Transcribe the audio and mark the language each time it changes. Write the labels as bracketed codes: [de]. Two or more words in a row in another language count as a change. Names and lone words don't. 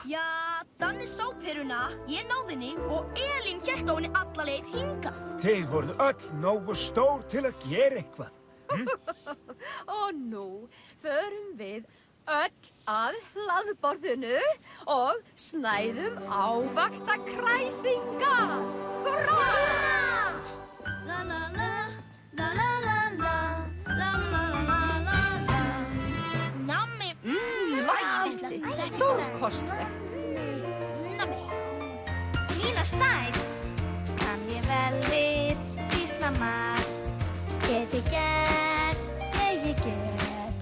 [is] Já, Danni sá peruna, ég náði henni og Elín hélt á henni alla leið hingað. Þið voruð öll nógu stór til að gera eitthvað. Og nú förum við öll að hlaðborðinu og snæðum ávaxta kræsinga. Hurra! La la la, la la la la, la la la la la. Nammi, Væsti, stórkostlegt. Nammi. Mína stærð kann ég vel við býsna margt. Get ég gert, ég get.